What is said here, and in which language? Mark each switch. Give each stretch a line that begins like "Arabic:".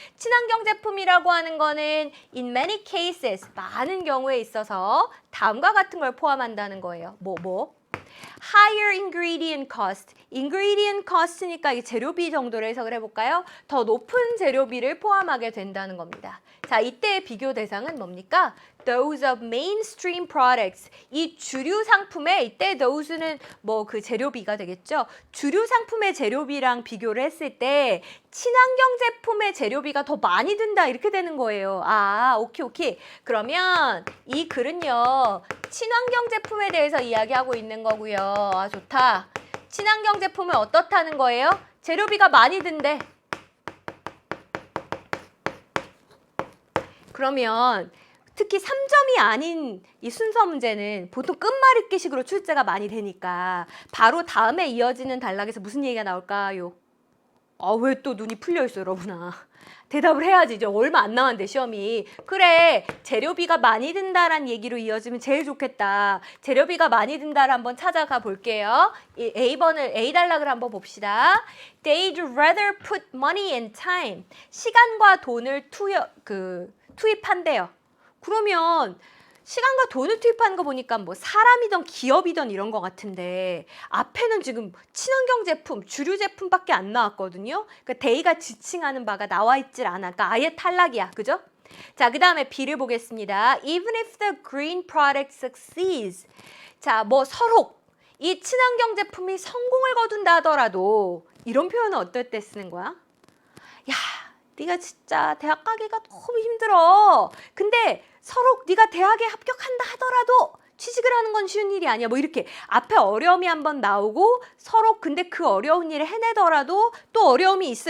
Korean: 친환경 제품이라고 하는 거는
English: in many cases,
Korean: 많은 경우에 있어서 다음과 같은 걸 포함한다는 거예요.
English: Higher ingredient cost. ingredient cost
Korean: 니까 이 재료비 정도를 해석을 해볼까요? 더 높은 재료비를 포함하게 된다는 겁니다. 자, 이때의 비교 대상은 뭡니까?
English: Those of mainstream products.
Korean: 이 주류 상품의 이때 those는 그 재료비가 되겠죠. 주류 상품의 재료비랑 비교를 했을 때 친환경 제품의 재료비가 더 많이 든다 이렇게 되는 거예요. 오케이. 그러면 이 글은요. 친환경 제품에 대해서 이야기하고 있는 거고요. 좋다. 친환경 제품은 어떻다는 거예요? 재료비가 많이 든대. 그러면 특히 3점이 아닌 이 순서 문제는 보통 끝말잇기식으로 출제가 많이 되니까 바로 다음에 이어지는 단락에서 무슨 얘기가 나올까요? 아, 왜 또 눈이 풀려 있어, 여러분아. 대답을 해야지. 이제 얼마 안 남았는데 시험이. 그래, 재료비가 많이 든다란 얘기로 이어지면 제일 좋겠다. 재료비가 많이 든다를 한번 찾아가 볼게요. A번을 A 단락을 한번 봅시다.
English: They'd rather put money and time.
Korean: 시간과 돈을 투입한대요. 그러면 시간과 돈을 투입하는 거 보니까 뭐 사람이든 기업이든 이런 거 같은데 앞에는 지금 친환경 제품, 주류 제품밖에 안 나왔거든요. 그러니까 데이가 지칭하는 바가 나와 있질 않아. 그러니까 아예 탈락이야. 그죠? 자, 그 다음에 B를 보겠습니다.
English: Even if the green product succeeds.
Korean: 자, 뭐 설혹. 이 친환경 제품이 성공을 거둔다 하더라도 이런 표현은 어떨 때 쓰는 거야? 야, 네가 진짜 대학 가기가 너무 힘들어. 근데 서로 네가 대학에 합격한다 하더라도 취직을 하는 건 쉬운 일이 아니야. 뭐 이렇게 앞에 어려움이 한번 나오고 서로 근데 그 어려운 일을 해내더라도 또 어려움이 있어.